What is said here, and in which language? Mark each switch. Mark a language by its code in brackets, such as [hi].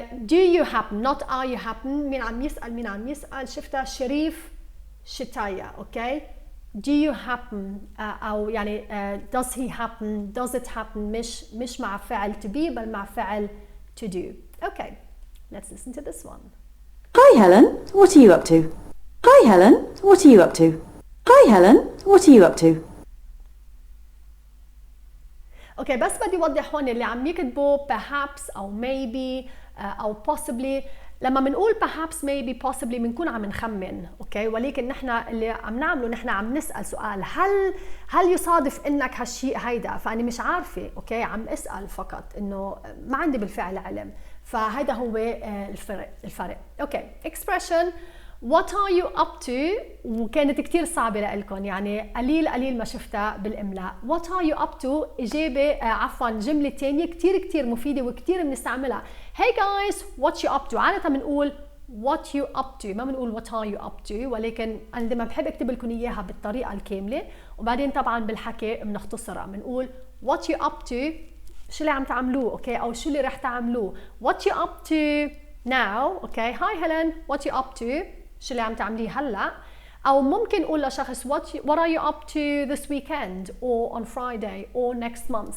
[en] Do you happen, not are you happen. [ar] مين عم يسأل شفتها شريف شتايا. [en] Okay, do you happen [ar] أو يعني [en] does he happen, does it happen [ar] مش مع فعل [en] to be [ar] بل مع فعل [en] to do. Okay, let's listen to this one. Hi Helen, what are you up to? Hi Helen, what are you up to? Hi Helen, what are you up to? [ar] اوكي، بس بدي اوضح هون اللي عم يكتبوا perhaps او maybe او possibly. لما بنقول perhaps maybe possibly بنكون عم نخمن. اوكي، ولكن نحن اللي عم نعمله نحن عم نسال سؤال هل يصادف انك هالشيء هيدا، فانا مش عارفه. اوكي، عم اسال فقط انه ما عندي بالفعل علم. فهيدا هو الفرق. اوكي، expression [en] what are you up to [ar] وكانت كتير صعبة لإلكم، يعني قليل ما شفتها بالإملاء. [en] what are you up to [ar] إجابة عفوا جملة تانية كتير مفيدة وكتير بنستعملها. [en] hey guys what you up to. [ar] عادة بنقول [en] what you up to، [ar] ما بنقول [en] what are you up to، [ar] ولكن أنا دايما بحب أكتب لكم إياها بالطريقة الكاملة وبعدين طبعا بالحكي بنختصرها. بنقول [en] what you up to [ar] شو اللي عم تعملوه. اوكي، أو شو اللي رح تعملوه. [en] what you up to now. [ar] اوكي، [en] hi Helen what you up to [ar] شو اللي عم تعمليه هلا. او ممكن اقول لشخص [en] what are you up to this weekend or on Friday or next month.